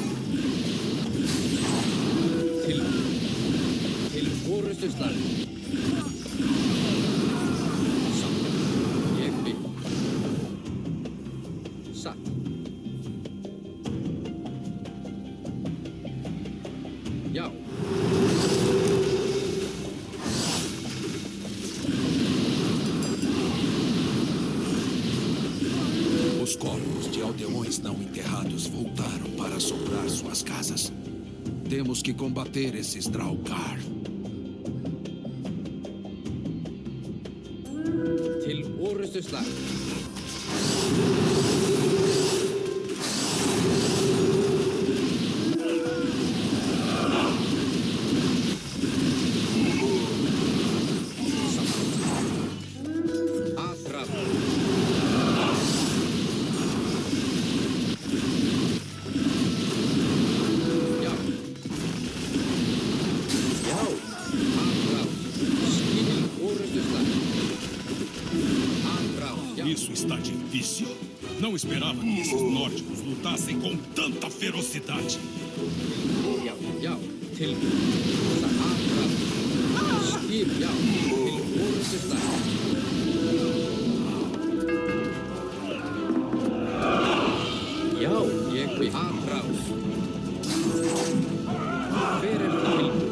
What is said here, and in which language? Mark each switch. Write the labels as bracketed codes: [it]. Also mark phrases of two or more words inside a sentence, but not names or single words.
[is] Til orustu slag. Samt. Ég vil. Satt. Já. [pt] Os corpos de aldeões não enterrados voltaram para assombrar suas casas. Temos que combater esses Draukar. [is] Til orustu slag. Aðfram. Já. Já. Aðfram. Skil orustu slag. Aðfram. Já. [pt] Isso está difícil. Não esperava que esses nórdicos lutassem com tanta ferocidade. [is] Já. Já. Tilbúin. Aðfram. Skip. Já. Til orustu slag. Já, ég vil aðfram. Fyrir tilbúin.